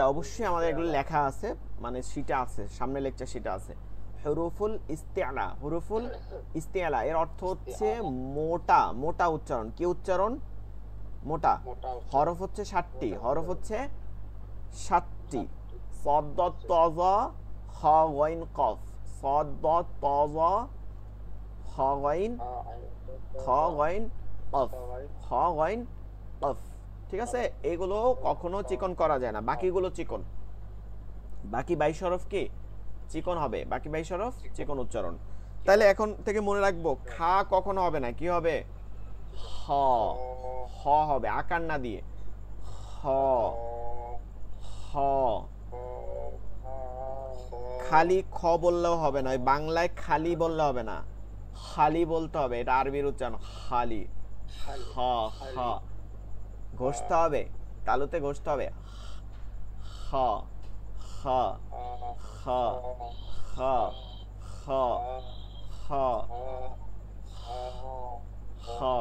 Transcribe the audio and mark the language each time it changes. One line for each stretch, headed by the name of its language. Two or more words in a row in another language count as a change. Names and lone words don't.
Bangla: অবশ্যই আমাদের এগুলো লেখা আছে, মানে শিটে আছে, সামনে লেকচার শিটে আছে।
Arabic: حروف الاستعلاء, حروف الاستعلاء
Bangla: এর অর্থ হচ্ছে মোটা, মোটা উচ্চারণ। কি উচ্চারণ? মোটা। হরফ হচ্ছে 7টি, হরফ হচ্ছে 7টি।
Arabic: صاد ضاد طاء খ غين قاف صاد ضاد طاء খ غين খ غين قاف খ غين قاف।
Bangla: ঠিক আছে, এগুলো কখনো চিকন করা যায় না, বাকিগুলো চিকন। বাকি 22 হরফ কি চিকন হবে, বাকি 22 হরফ চিকন উচ্চারণ। তাহলে এখন থেকে মনে রাখবো খা কখনো হবে না, কি হবে? হ, হ হবে আকার না দিয়ে। হ হ। খালি খ বললেও হবে না, বাংলায় খালি বললে হবে না, খালি বলতে হবে, এটা আরবির উচ্চারণ খালি। হ হ ঘষতে হবে, তালুতে ঘষতে হবে। হ হ হ হ হ হ হ।